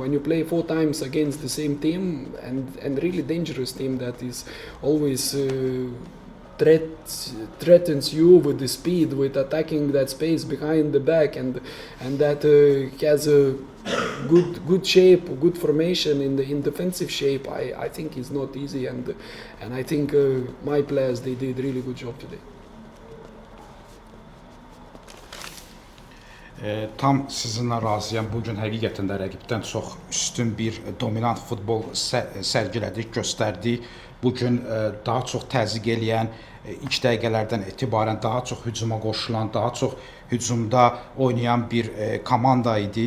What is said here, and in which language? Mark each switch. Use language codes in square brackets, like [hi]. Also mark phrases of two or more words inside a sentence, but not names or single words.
[en] When you play 4 times against the same team and really dangerous team that is always threatens you with the speed, with attacking that space behind the back, and that has a good shape, good formation in defensive shape. I think it's not easy, and I think my players, they did really good job today. [az] Tam sizinlə razıyam. Bugün həqiqətən də rəqibdən çox üstün bir dominant futbol sərgilədik, göstərdik. Bugün daha çox təzyiq eləyən, ilk dəqiqələrdən etibarən daha çox hücuma qoşulan, daha çox hücumda oynayan bir komanda idi.